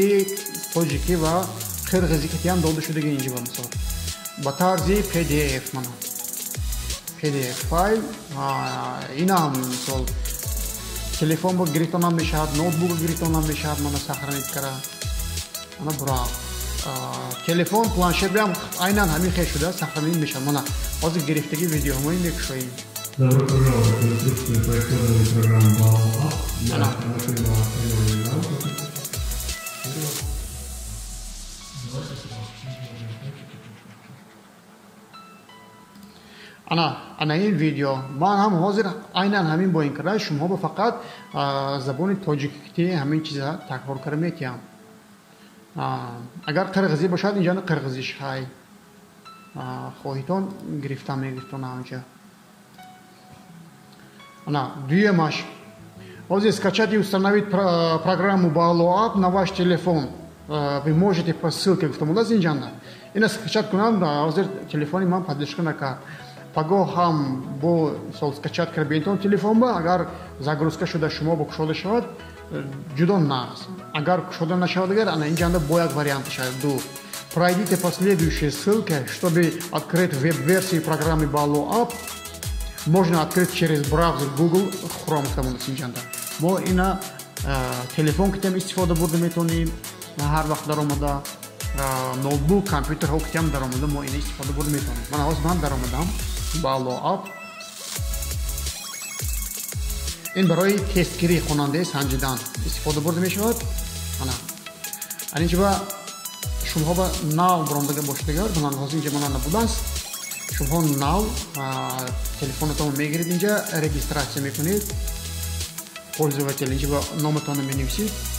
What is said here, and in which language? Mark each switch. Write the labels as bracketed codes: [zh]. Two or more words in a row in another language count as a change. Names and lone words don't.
[tg] тоҷикӣ ва қирғизикитиам дода шудаги инҷа ба мисол ба тарзи pdf мана pdf файл инам мисол телефон ба гирифтонам мешавад ноутбук гирифтонам мешавад мана сохранить кара ана бура телефон планшет биам айнан ҳамин хел шуда сохранить мешавад мана ҳозир гирифтаги видеоҳои мекушоем [ru] Добро пожаловать в инструкцию по использованию программы BALO для автоматизированного лампы. [tg] ана ин видео ман ҳам ҳозир айнан ҳамин бо ин карда шумоҳо фақат забони тоҷикӣ ҳамин чиза такрор карда метиҳам агар қирғизӣ бошад инҷа қирғизиш ҳай хоҳитон гирифтан мегирифтон ҳамҷа ана дуюмаш [ru] ҳозир скачать и установить программу BALO App на ваш телефон вы можете по ссылке [tg] гуфтам аст инҷанда ина скачать кунам ҳозир телефони ман поддержка накард пагоҳ ҳам бо скачат карда бентон телефон ба агар загрузка шуда шумо бо кушода шавад ҷудо нағз агар кушода нашавад агар ана инҷанда бо як вариант шавад ду [ru] пройдите по следующей ссылке чтобы открыть веб-версию программы BALO App можно открыть через браузер Google Chrome [tg] гуфтамонас инҷанда мо ина телефон китам истифода бурда метонем ҳар вақт даромада ноутбук компютерҳо китам даромада мо ина истифода бурда метонем ман ҳозир ман даромадам BALO App ин барои тестгирии хонандаи санҷидан истифода бурда мешавад ана анинҷа шумоҳо ба нав брондага бошидагар манан ҳозир инҷа манан набудааст шумоҳо нав телефонатон мегиред инҷа регистратсия мекунед пользователь инҷа ба номатонро менависед